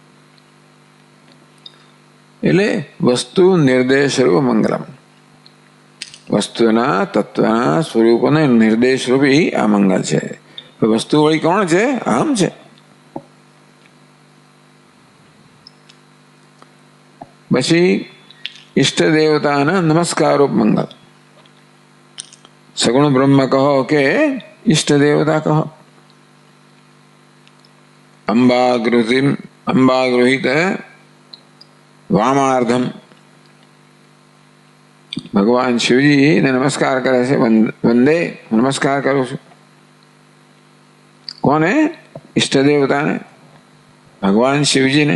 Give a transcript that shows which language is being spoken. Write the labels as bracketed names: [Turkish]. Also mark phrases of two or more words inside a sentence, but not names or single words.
[Gujarati] એટલે વસ્તુ નિર્દેશરૂપ મંગલમ, વસ્તુના તત્વના સ્વરૂપને નિર્દેશરૂપી આ મંગલ છે। વસ્તુ વળી કોણ છે? અહમ છે। [Hindi] પછી इष्ट देवता नमस्कारोप मंगल, सगुण ब्रह्म कहो के इष्ट देवता कहो। [Sanskrit] अंबागृहित वामार्धम. [Gujarati] ભગવાન શિવજી ને નમસ્કાર કરે છે. વંદે, નમસ્કાર કરું છું. કોને? ઈષ્ટ દેવતાને, ભગવાન શિવજીને.